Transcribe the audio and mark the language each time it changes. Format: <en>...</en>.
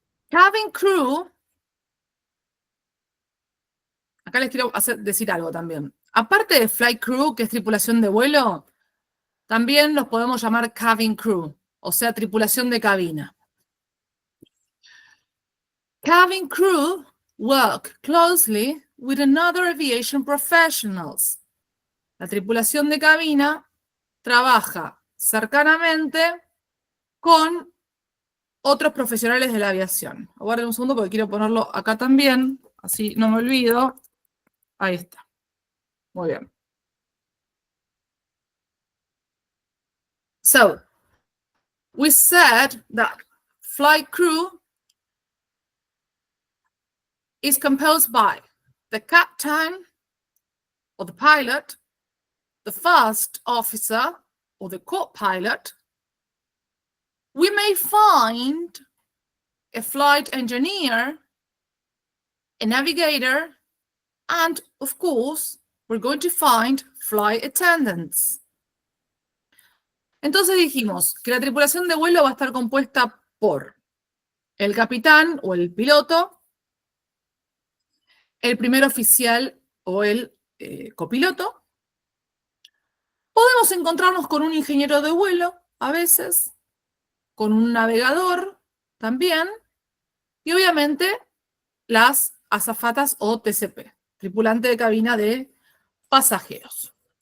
<en>Cabin crew.</en> <es>Acá les quiero decir algo también. Aparte de flight crew, que es tripulación de vuelo, también los podemos llamar cabin crew, o sea, tripulación de cabina.</es> <en>Cabin crew work closely with another aviation professionals.</en> <es>La tripulación de cabina trabaja cercanamente con otros profesionales de la aviación. Aguarden un segundo porque quiero ponerlo acá también, así no me olvido. Ahí está. Muy bien.</es> <en>So, we said that flight crew is composed by the captain or the pilot, the first officer or the co-pilot. We may find a flight engineer, a navigator, and of course, we're going to find flight attendants.</en> <es>Entonces dijimos que la tripulación de vuelo va a estar compuesta por el capitán o el piloto, el primer oficial o el copiloto. Podemos encontrarnos con un ingeniero de vuelo a veces, con un navegador también, y obviamente las azafatas o TCP, tripulante de cabina de pasajeros.</es>